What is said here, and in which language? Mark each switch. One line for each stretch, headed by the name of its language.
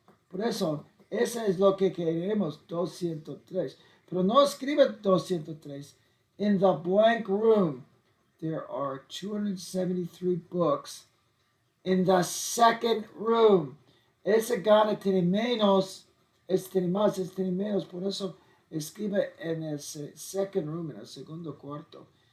Spanish: Por eso, esa es lo que queremos, 203. Pero no escriba 203.
English: In the blank room, there are 273 books. In the second room,
Spanish: ese gana tiene menos. Este tiene más, este tiene menos. Por eso escribe en el
English: second room,
Spanish: en el segundo cuarto.